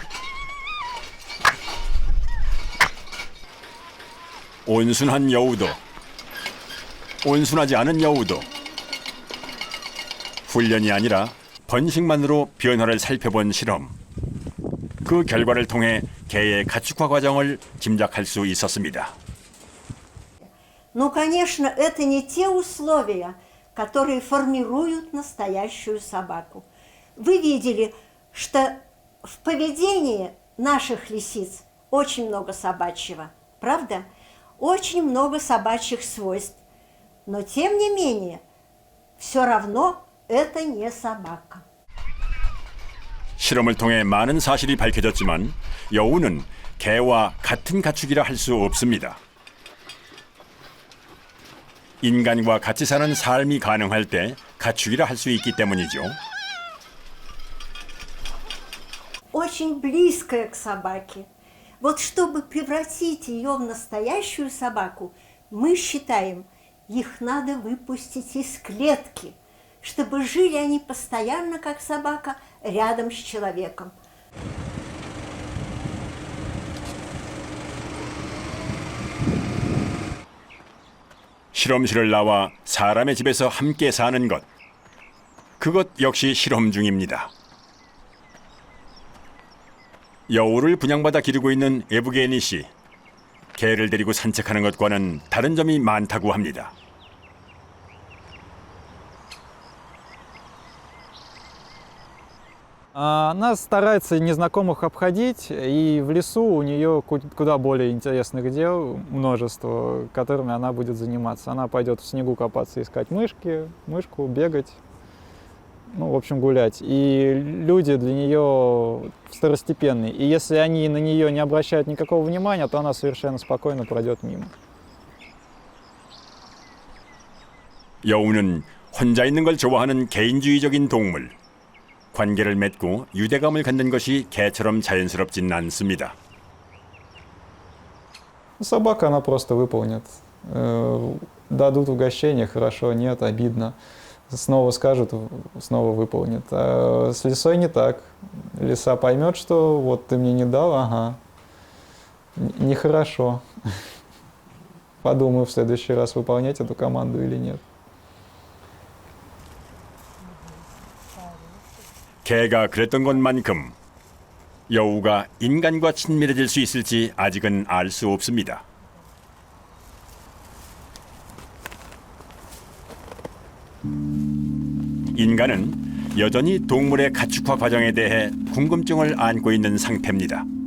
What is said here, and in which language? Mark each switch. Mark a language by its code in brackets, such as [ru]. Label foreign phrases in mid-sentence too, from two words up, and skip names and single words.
[ko] 온순한 여우도, 온순하지 않은 여우도 훈련이 아니라 번식만으로 변화를 살펴본 실험. 그 결과를 통해 개의 가축화 과정을 짐작할 수 있었습니다. [ru] Ну, конечно, это не те условия, которые формируют настоящую собаку. Вы видели, что в поведении наших лисиц очень много собачьего, правда? Очень много собачьих свойств. Но, тем не менее, все равно это не собака. [ko] 실험을 통해 많은 사실이 밝혀졌지만 여우는 개와 같은 가축이라 할 수 없습니다. 인간과 같이 사는 삶이 가능할 때 가축이라 할 수 있기 때문이죠. [ru] Очень близкая к собаке. Вот чтобы превратить ее в настоящую собаку, мы считаем, их надо выпустить из клетки, чтобы жили они постоянно, как собака, рядом с человеком. [ko] 실험실을 나와 사람의 집에서 함께 사는 것. 그것 역시 실험 중입니다. 여우를 분양받아 기르고 있는 에브게니 씨. 개를 데리고 산책하는 것과는 다른 점이 많다고 합니다. [ru] Она старается незнакомых обходить, и в лесу у нее куда более интересных дел множество, которыми она будет заниматься. Она пойдет в снегу копаться, искать мышку, бегать, ну, в общем, гулять. И люди для нее второстепенные. И если они на нее не обращают никакого внимания, то она совершенно спокойно пройдет мимо. [ko] 여우는 혼자 있는 걸 좋아하는 개인주의적인 동물. 관계를 맺고 유대감을 갖는 것이 개처럼 자연스럽진 않습니다. [ru] Собака она просто выполнит. Дадут угощение, хорошо, нет, обидно. Снова скажут, снова выполнит. А с лисой не так. Лиса поймет, что вот ты мне не дал, ага, нехорошо. Подумаю в следующий раз, выполнять эту команду или нет. [ko] 개가 그랬던 것만큼 여우가 인간과 친밀해질 수 있을지 아직은 알 수 없습니다. 인간은 여전히 동물의 가축화 과정에 대해 궁금증을 안고 있는 상태입니다.